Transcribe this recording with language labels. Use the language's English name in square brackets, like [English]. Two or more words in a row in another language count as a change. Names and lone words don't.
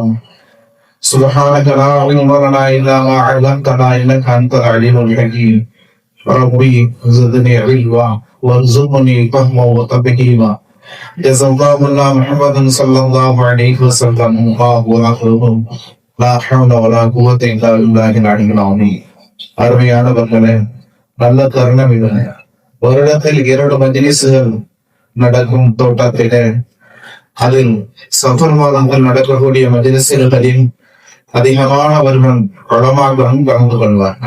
[Arabic] سبحانك لا علم لنا إلا ما علمتنا إنك أنت العليم الحكيم. ربي زدني علما وارزقني فهما وتفهيما. جزا الله محمد صلى الله عليه وسلم وآخره لا حول ولا قوة إلا بالله العلي العظيم. [Tamil] அருமையானவர்களே, நல்ல தருணம் இது. வருடத்தில் 2 மஜ்லிஸ்கள் நடக்கும் தோட்டத்திலே, அதில் சஃபர் மாதங்கள் நடக்கக்கூடிய மஜ்லிஸ்களில் அதிகமானவர்கள் உலமாக்களும் கலந்து கொள்வார்கள்.